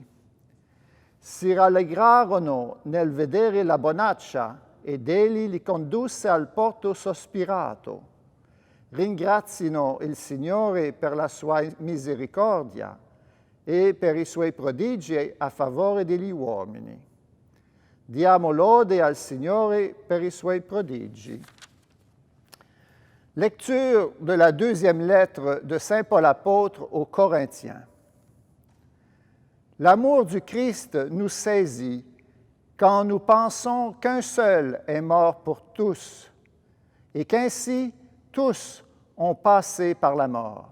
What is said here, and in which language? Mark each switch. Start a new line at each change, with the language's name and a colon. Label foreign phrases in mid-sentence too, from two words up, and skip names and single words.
Italian: Si rallegrarono nel vedere la bonaccia ed Egli li condusse al porto sospirato. Ringrazino il Signore per la sua misericordia e per i suoi prodigi a favore degli uomini. Diamo lode al Signore per i suoi prodigi.
French: Lecture de la deuxième lettre de Saint Paul apôtre aux Corinthiens. L'amour du Christ nous saisit quand nous pensons qu'un seul est mort pour tous et qu'ainsi tous ont passé par la mort.